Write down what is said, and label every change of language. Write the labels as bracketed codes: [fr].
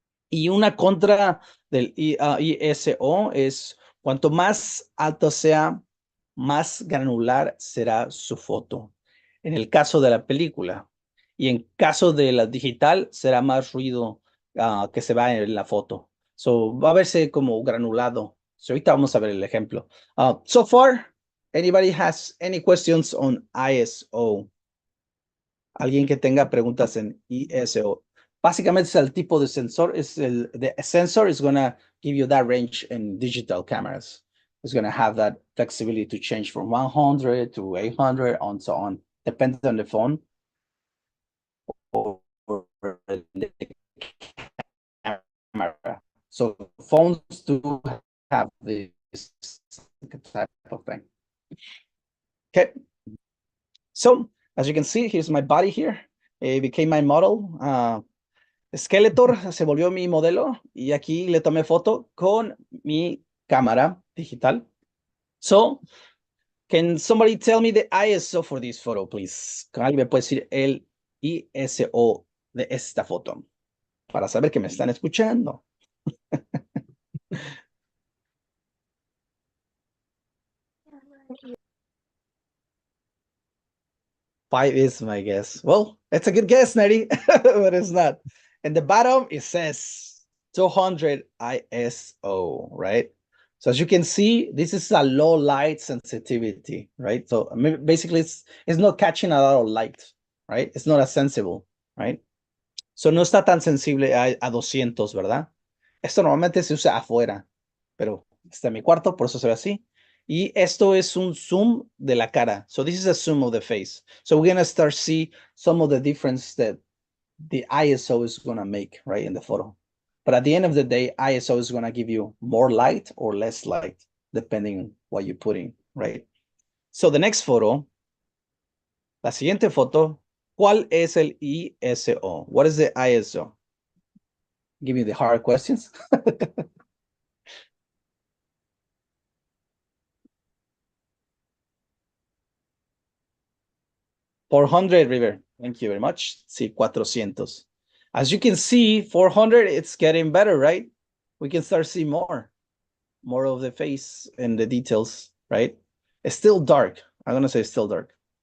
[es] Y una contra del ISO es cuanto más alto sea, más granular será su foto. En el caso de la película. Y en caso de la digital, será más ruido que se va en la foto. So, va a verse como granulado. So, ahorita vamos a ver el ejemplo. [en] So far, anybody has any questions on ISO? [es] Alguien que tenga preguntas en ISO. Básicamente es el tipo de sensor. [en] The sensor is going to give you that range in digital cameras. It's going to have that flexibility to change from 100 to 800 and so on. Depends on the phone or the camera. So phones do have this type of thing. Okay. So as you can see, here's my body here. It became my model. [es] Skeletor se volvió mi modelo y aquí le tomé foto con mi cámara digital. [en] So, can somebody tell me the ISO for this photo, please? [es] ¿Alguien me puede decir el ISO de esta foto? Para saber que me están escuchando. [en] 5 is my guess. Well, it's a good guess, Nettie, but it's not. And the bottom, it says 200 ISO, right? So as you can see, this is a low light sensitivity, right? So basically, it's not catching a lot of light, right? It's not as sensible, right? [es] So no está tan sensible a 200, ¿verdad? Esto normalmente se usa afuera, pero está en mi cuarto, por eso se ve así. Y esto es un zoom de la cara. [en] So this is a zoom of the face. So we're going to start see some of the difference that the ISO is going to make, right, in the photo. But at the end of the day, ISO is going to give you more light or less light. depending on what you're putting, right? So the next photo, [es] la siguiente foto, ¿cuál es el ISO? [en] What is the ISO? Give me the hard questions. 400, River. Thank you very much. Sí, 400. As you can see, 400, it's getting better, right? We can start seeing more of the face and the details, right? It's still dark. I'm going to say it's still dark.